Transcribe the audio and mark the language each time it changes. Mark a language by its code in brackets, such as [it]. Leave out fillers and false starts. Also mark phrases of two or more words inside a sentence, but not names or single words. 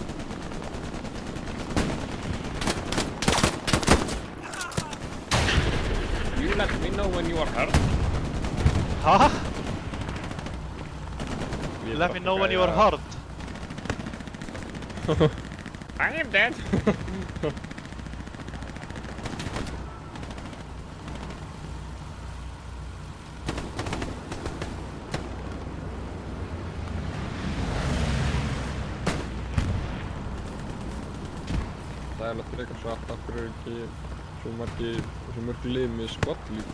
[en] You let me know when you are hurt. Huh? Let me know when you are hurt. I am dead. [is] Það er alveg frekar satt, af hverju er ekki svo mörg lið með skott líka.